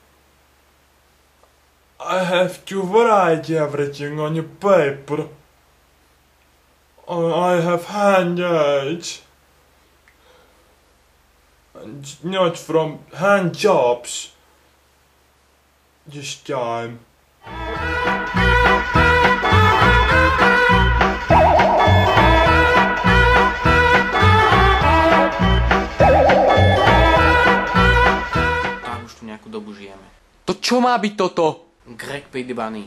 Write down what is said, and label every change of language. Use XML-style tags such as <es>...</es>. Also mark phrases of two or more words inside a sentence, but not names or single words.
<en>I have to write everything on a paper. I have handouts. And not from hand jobs this time.</en> <sk>Dobu žijeme. To čo má byť toto? Greg P.D. Bunny.</sk>